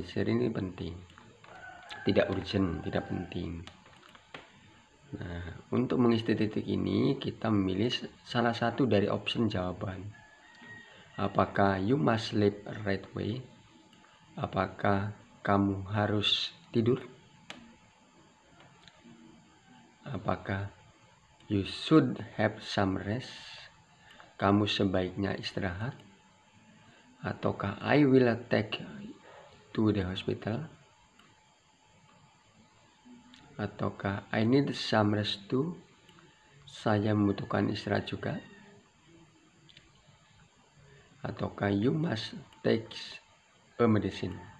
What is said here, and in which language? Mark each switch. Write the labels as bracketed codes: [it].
[id] Necessary ini penting, tidak urgent, tidak penting. Nah, untuk mengisi titik ini kita memilih salah satu dari option jawaban. Apakah [en] you must sleep right away? [id] Apakah kamu harus tidur? Apakah [en] you should have some rest? [id] Kamu sebaiknya istirahat? Ataukah [en] I will take to the hospital? [id] Ataukah [en] I need some rest too? [id] Saya membutuhkan istirahat juga? Ataukah [en] you must take a medicine?